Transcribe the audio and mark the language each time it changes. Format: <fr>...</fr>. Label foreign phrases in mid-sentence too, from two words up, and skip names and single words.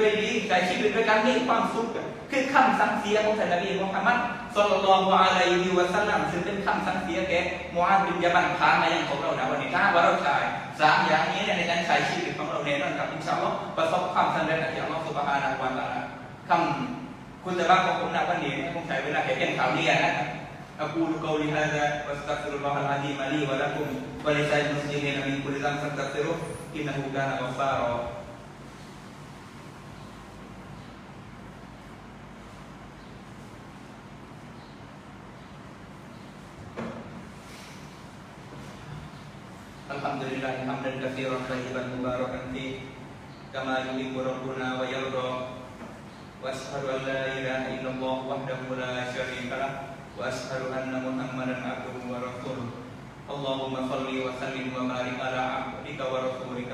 <th>ด้วยดีใช้ชีวิตด้วยการมีความสุขคือคำสั่งเสียของท่านนบีมุฮัมมัด</th> <ar>صلى الله عليه وسلم</ar> <th>ซึ่งเป็นคำสั่งเสียแก่มุอาซบินญะบัลผ่านมายังของเรานะวันนี้ถ้าว่าเราใช้สามอย่างนี้ในการใช้ชีวิตของเราแน่นอนครับ</th> <ar>إن شاء الله</ar> <th>ประสบความสำเร็จจาก</th> <ar>الله سبحانه وتعالى</ar> <th>คำคุณจะบ้าของผมนะวันนี้ผมใช้เวลาแค่เพียงข่าวเดียวนะครับ</th> <ar>أقول قولي هذا وأستغفر الله العظيم لي ولكم ولسائر المسلمين من كل ذنب فاستغفروه إنه كان غفارا الحمد لله حمدا كثيرا طيبا مباركا فيه كما يحب ربنا ويرضى وأشهد أن لا إله إلا الله وحده لا شريك له وأشهد أن محمدا عبده ورسوله اللهم صل وسلم وبارك على عبدك ورسولك</ar>